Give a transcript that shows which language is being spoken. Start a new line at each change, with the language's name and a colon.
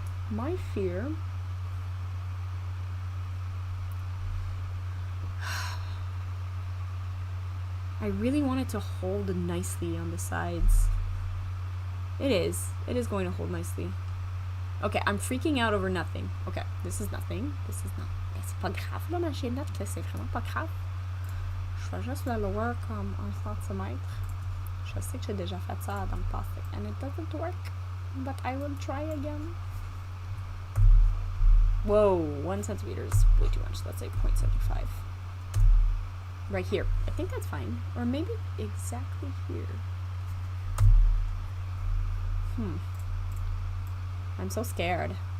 English: My fear I really want it to hold nicely on the sides. It is going to hold nicely. Okay, I'm freaking out over nothing. Okay, this is nothing. This is not.
French: C'est pas grave là, ma chaînette, c'est vraiment pas grave. Je vais juste le lower comme 1 centimètre. Je sais que j'ai déjà fait ça dans le passé.
English: And it doesn't work. But I will try again. Whoa, 1 centimeter is way too much. Let's say 0.75. Right here. I think that's fine. Or maybe exactly here. I'm so scared.